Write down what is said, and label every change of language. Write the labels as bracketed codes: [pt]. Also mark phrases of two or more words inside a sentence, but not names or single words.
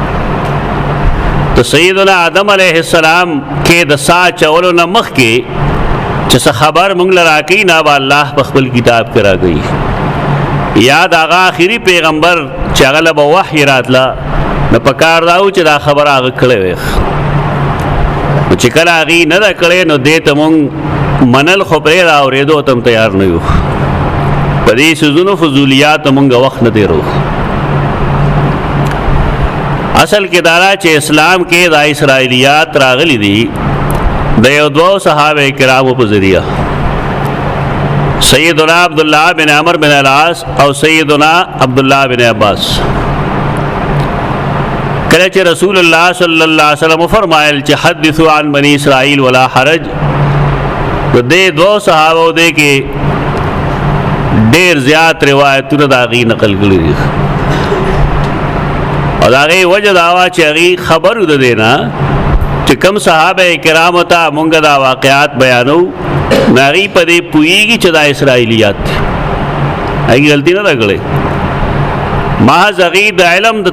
[ps] د سیدنا آدم علیه السلام کې د سا چولو نه مخکې چې څه خبر موږ له راکوي نه به الله په خپل کتاب کې راکوي یا د هغه آخري پیغمبر چې هغه له به وحی راتله نو پکار دا و چې دا خبره هغه کړې وی نو چې کله هغې نه ده کړې نو دې ته مونږ منل خو پرېږده اورېدو ته هم تیار نه یو په دې څیزونو فضولیاتو مونږ وخت نه تېرو اصل کې دا چې اسلام کې دا اسرائیلیات راغلي دي د یو دوو صحابه کرامو په ذریعه سیدنا عبداللہ بن عمر بن العاص او سیدنا عبداللہ بن عباس کله چې [ar] رسول الله صلی الله علیه وسلم [ps] فرمایل چې [ar] حدثوا عن بني اسرائیل ولا حرج [ps] دې دوه صحابو دې کې ډېر زیات روایتونه د هغې نقل کړي دي او د هغې وجه دا وه چې هغې خبر د دې نه چې کوم صحابه کرامو ته مونږ دا واقعات بیانو ناغي په دې پوهېږي چې دا اسرائیلیات دي هغې غلطي نه ده کړې محض هغې د علم د